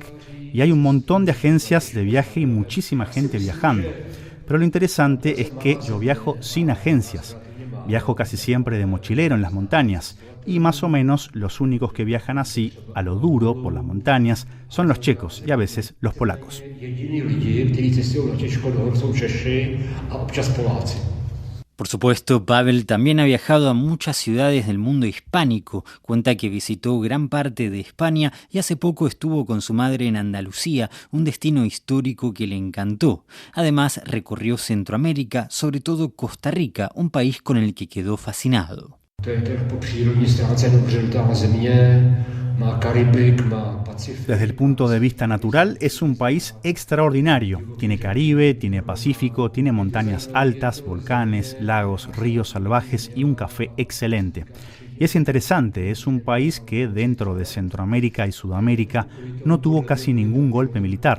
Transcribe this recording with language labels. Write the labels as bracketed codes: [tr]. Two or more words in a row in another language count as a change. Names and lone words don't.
[es] Y hay un montón de agencias de viaje y muchísima gente viajando. Pero lo interesante es que yo viajo sin agencias. Viajo casi siempre de mochilero en las montañas. Y más o menos los únicos que viajan así, a lo duro, por las montañas, son los checos y a veces los polacos. [cs] Jediní lidi, kteří cestují na těžko do hor, jsou Češi a občas Poláci. [es] Por supuesto, Pavel también ha viajado a muchas ciudades del mundo hispánico. Cuenta que visitó gran parte de España y hace poco estuvo con su madre en Andalucía, un destino histórico que le encantó. Además, recorrió Centroamérica, sobre todo Costa Rica, un país con el que quedó fascinado. [cs] To je po přírodní stránce dobře dotá země, má Karibik, má Pacifik. [es] Desde el punto de vista natural, es un país extraordinario. Tiene Caribe, tiene Pacífico, tiene montañas altas, volcanes, lagos, ríos salvajes y un café excelente. Y es interesante, es un país que dentro de Centroamérica y Sudamérica no tuvo casi ningún golpe militar.